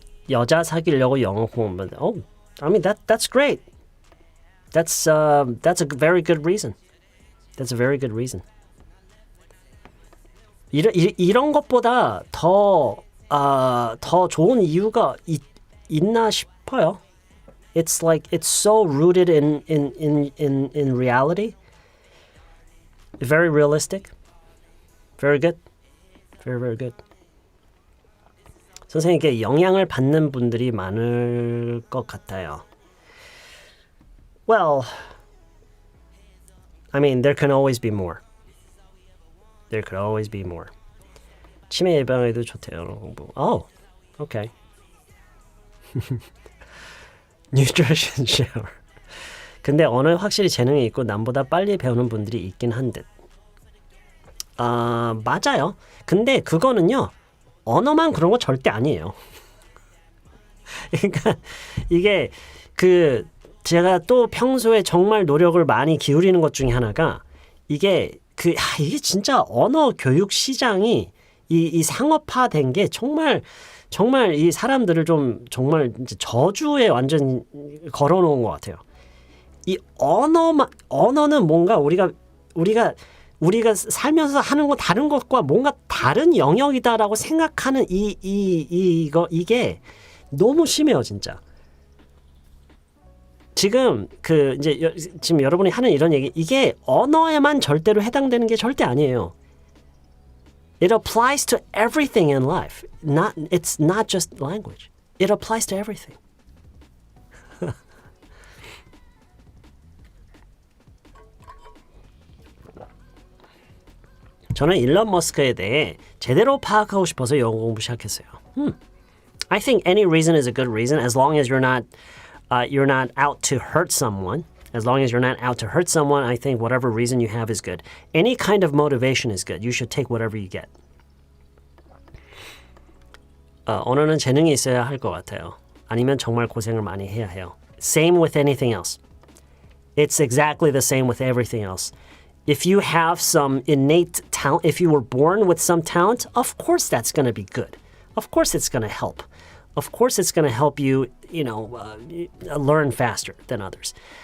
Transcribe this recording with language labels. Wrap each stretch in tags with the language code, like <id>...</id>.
<ko>여자 사귀려고 영어 공부하면</ko> <en>I mean that's great. That's a very good reason. That's a very good reason.</en> <ko>이런 것보다 더 좋은 이유가 있나 싶어요.</ko> <en>It's like it's so rooted in reality. Very realistic. Very good. Very, very good.</en> <ko>선생님께 영향을 받는 분들이 많을 것 같아요.</ko> <en>Well, I mean, there can always be more. There could always be more.</en> <ko>치매 예방에도 좋대요, 공부.</ko> <en>Oh, okay. Nutrition shower.</en> <ko>근데 언어에 확실히 재능이 있고 남보다 빨리 배우는 분들이 있긴 한 듯. 맞아요. 근데 그거는요. 언어만 그런 거 절대 아니에요. 그러니까 이게 제가 또 평소에 정말 노력을 많이 기울이는 것 중에 하나가 이게 이게 진짜 언어 교육 시장이 이 상업화된 게 정말 이 사람들을 좀 정말 이제 저주에 완전 걸어놓은 것 같아요. 이 언어는 뭔가 우리가 살면서 하는 거 다른 것과 뭔가 다른 영역이다라고 생각하는 이게 너무 심해요, 진짜. 지금 지금 여러분이 하는 이런 얘기, 이게 언어에만 절대로 해당되는 게 절대 아니에요.</ko> <en>It applies to everything in life. It's not just language. It applies to everything.</en> <ko>저는 일론 머스크에 대해 제대로 파악하고 싶어서 영어 공부 시작했어요.</ko> <en>I think any reason is a good reason as long as you're not out to hurt someone. As long as you're not out to hurt someone, I think whatever reason you have is good. Any kind of motivation is good. You should take whatever you get.</en> <ko>언어는 재능이 있어야 할 것 같아요. 아니면 정말 고생을 많이 해야 해요.</ko> <en>Same with anything else. It's exactly the same with everything else. If you have some innate talent, if you were born with some talent, of course that's going to be good. Of course it's going to help. Of course it's going to help you, learn faster than others.</en>